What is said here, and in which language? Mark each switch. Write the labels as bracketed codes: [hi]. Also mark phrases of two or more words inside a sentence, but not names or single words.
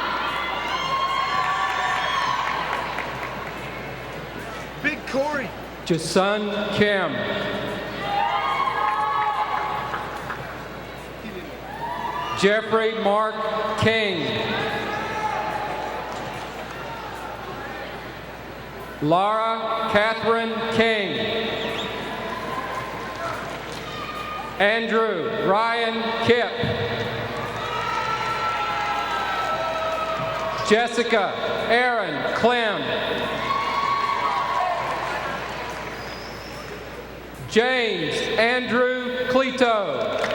[en] Big Corey. Jasun Kim. Jeffrey Mark King. Laura Catherine King. Andrew Ryan Kipp. Jessica Aaron Clem. James Andrew Cleto.